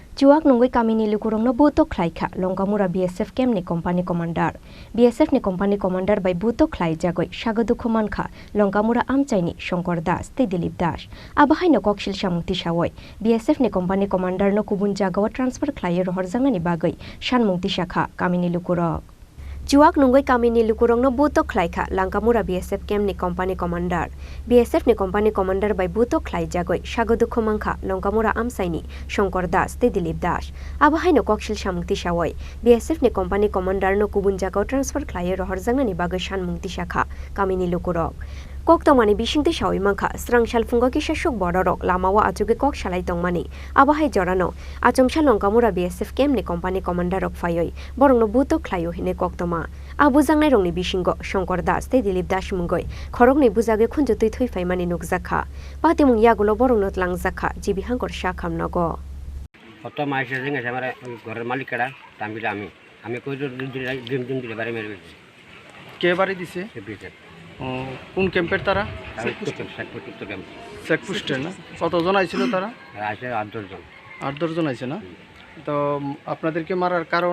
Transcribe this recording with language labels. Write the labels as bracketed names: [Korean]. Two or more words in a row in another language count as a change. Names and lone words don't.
[Kok Borok] Juak nungoi kami ni lukurong no buto klaika longkamura BSF kem ni company commander. BSF ni company commander by buto klai jagoi sagadu khuman kha longkamura amchaini Shankar Das te Dilip Das. Abahai no kokshil samungti sawoi. BSF ni company commander no kubun jagawa transfer klai rohorjanga ni bagoi sanmungti sakha kami ni lukurok. Juak nungoi kami ni lukurong no buto klaika langkamura BSF kem ni company commander. BSF ni company commander by buto klai jagoi sagadu khumangkha longkamura amsaini Shankar Das te Dilip Das. Abahai no kokshil samungti sawoi. BSF ni company commander no kubun jagaw transfer klai rohorjanga ni bagoi sanmungti sakha kami ni lukurok. Koktomani bisingti sawi mangkha srangshal fungo kisa shuk bororok lamawa ajuge kok salai tongmani abahai jorano achomsha longkamura BSF kem ni company commander rok phayoi borongno buto khlaio hine koktoma abujangnai rongni bisingo Shankar Das te Dilip Das mungoi khorokni bujage khunjotui thui phaimani nukjakha patimung yagulo borongno tlangjakha jibi hangkor sha khamnago [Bangla] কত মাস এসে গেছে আমার ঘরের মালিকরা তামিল আমি কই দিন দিলে বাড়ি মেরে গেছি কে বাড়ি দিছে কোন ক্যাম্পের তারা চেকপোস্টের না কতজন আইছিল তারা আছে 8-10 জন 8-10 জন আইছে না তো আপনাদেরকে মারার কারণ